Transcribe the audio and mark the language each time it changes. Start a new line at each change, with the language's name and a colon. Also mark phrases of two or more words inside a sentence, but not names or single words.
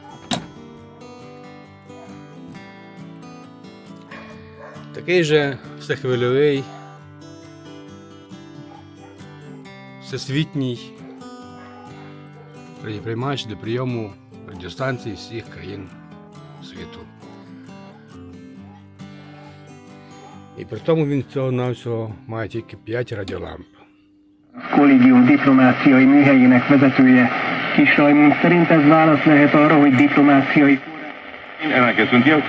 Ukrainian: Такий же всехвильовий, всесвітній радіоприймач для прийому радіостанцій всіх країн світу. І при тому він всього-навсього має тільки 5 радіоламп.
Hungarian: Kollégium diplomáciai műhelyének vezetője Kis Rajmund szerint ez válasz lehet arra, hogy diplomáciai Elkezdtünk el.